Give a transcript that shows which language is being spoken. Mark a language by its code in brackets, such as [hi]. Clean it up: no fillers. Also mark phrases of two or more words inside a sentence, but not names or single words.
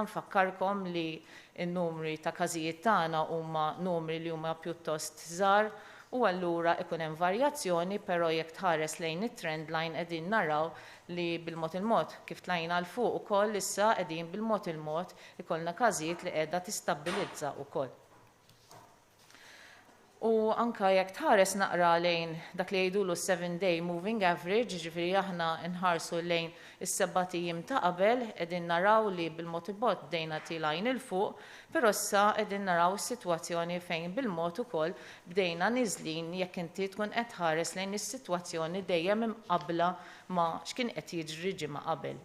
[mt] Nfakkarkom li n-numri ta' każijiet tagħna huma numri li huma pjuttost żgħar u allura ikun hemm varjazzjoni, però jekk tħares lejn it- [en] trend line [mt] qegħdin naraw li bil-mod il-mod kif tlajna l fuq ukoll issa qegħdin bil-mod il-mod ikollna każijiet li qiegħda tistabbilizza wkoll. U anka jekk tħares naqra lejn dak li jgħidulu [en] 7-day moving average, [mt] ġifieri aħna nħarsu lejn is-7 ijiem ta' qabel, qegħdin naraw li bil-mod il-mod bdejna tilajn il fuq, però issa qegħdin naraw is-sitwazzjoni fejn bil-mod ukoll bdejna niżlin jekk inti tkun qed tħares lejn is-sitwazzjoni dejjem imqabbla ma' x'kien qed jiġri ġimgħa qabel.